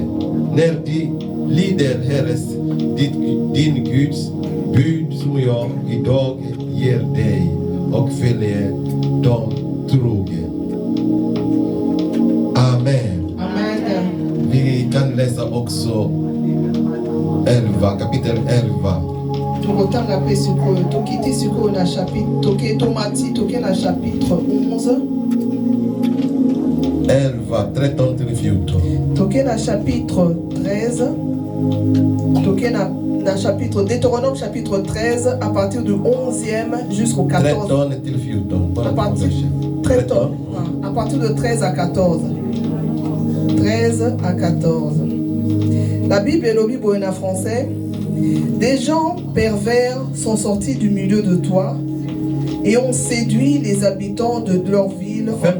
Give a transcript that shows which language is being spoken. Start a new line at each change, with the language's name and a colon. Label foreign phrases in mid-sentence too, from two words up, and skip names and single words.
Swedish: När de lider Herres, din Guds bud som jag idag ger dig och följer dem trogen. Amen. Amen. Vi kan läsa också 11, kapitel 11.
Lingala: Tokotanga pe sikoyo, tokiti sikoyo na chapitre, toke tomati, toke na chapitre 11.
Swedish: 11, 13 till 14.
Lingala: Toke na chapitre 13. Toke na chapitre Deutéronome chapitre 13
French: à partir du 11e jusqu'au 14.
Swedish: 13 till 14.
French: À partir de 13 à 14. 13 à 14. La Bible et le Bible en français. Des gens pervers sont sortis du milieu de toi et ont séduit les habitants de leur ville.